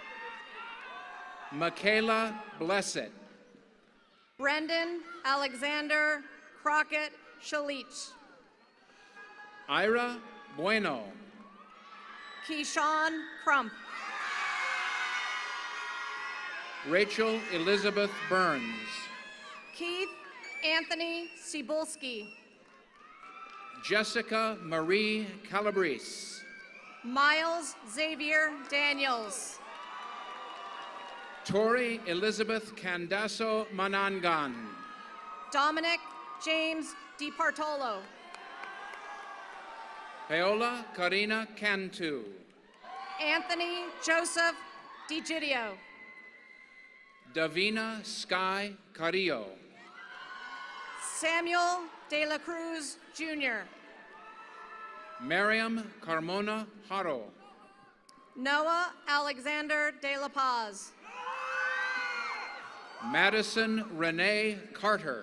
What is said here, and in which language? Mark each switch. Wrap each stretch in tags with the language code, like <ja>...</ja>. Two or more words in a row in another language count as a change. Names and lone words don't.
<en>Michaela Blessed. Brendan Alexander Crockett Shalich. Ira Bueno. Keyshawn Crump. Rachel Elizabeth Burns. Keith Anthony Cebulski. Jessica Marie Calabrese. Miles Xavier Daniels. Tori Elizabeth Candasso Manangan. Dominic James DiPartolo. Paola Karina Cantu. Anthony Joseph DiGidio. Davina Sky Carrillo. Samuel De La Cruz Jr. Miriam Carmona Haro. Noah Alexander De La Paz. Madison Renee Carter.</en>